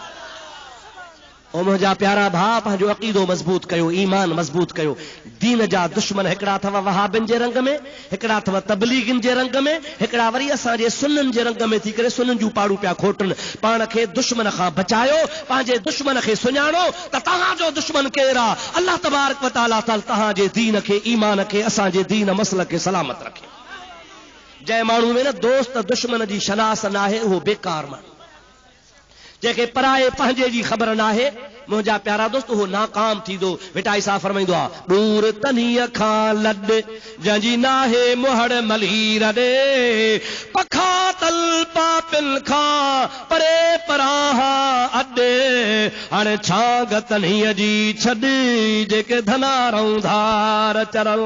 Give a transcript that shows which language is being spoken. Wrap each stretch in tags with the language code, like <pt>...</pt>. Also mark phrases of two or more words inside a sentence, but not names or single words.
<sd>ओ मुंहिंजा प्यारा भाउ पंहिंजो अक़ीदो मज़बूत कयो ईमान मज़बूत कयो दीन जा दुश्मन हिकिड़ा अथव वहाबिन जे रंग में हिकिड़ा अथव तबलीगिन जे रंग में हिकिड़ा वरी असांजे सुन्नन जे रंग में थी करे सुन्नन जूं पाड़ू पिया खोटनि पाण खे दुश्मन खां बचायो पंहिंजे दुश्मन खे सुञाणो त तव्हांजो दुश्मन केरु आहे</sd> <ar>الله تبارك وتعالى</ar> <sd>तव्हांजे दीन खे ईमान खे असांजे दीन मसल खे सलामत रखे जंहिं माण्हू में न दोस्त दुश्मन जी शनास नाहे उहो बेकार माण्हू, जंहिंखे पराए पंहिंजे जी ख़बर नाहे मुंहिंजा प्यारा दोस्त उहो नाकाम थींदो। बेटा ईसा फरमाईंदो आहे दूर तनीअ खां लॾ जंहिंजी नाहे मुहड़ मलीर ॾे पखा तल पापिन खां परे पराहा अॾे हाणे छाग तनीअ जी छॾ जेके धना रौंधार चरल।</sd>